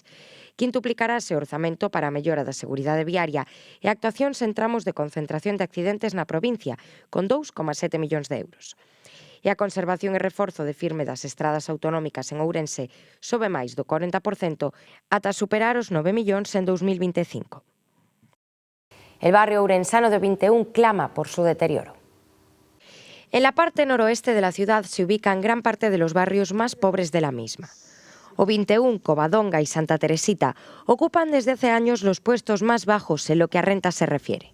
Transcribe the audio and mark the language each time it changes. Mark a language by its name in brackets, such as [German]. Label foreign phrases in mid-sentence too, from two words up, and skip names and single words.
[Galician] Quintuplicarase o orzamento para a mellora da seguridade viaria e actuacións en tramos de concentración de accidentes na provincia, con 2,7 millóns de euros. E a conservación e reforzo de firme das estradas autonómicas en Ourense sobe máis do 40% ata superar os 9 millóns en 2025. [Spanish] El barrio ourensano de 21 clama por su deterioro. En la parte noroeste de la ciudad se ubican gran parte de los barrios más pobres de la misma. O 21, Covadonga y Santa Teresita ocupan desde hace años los puestos más bajos en lo que a renta se refiere.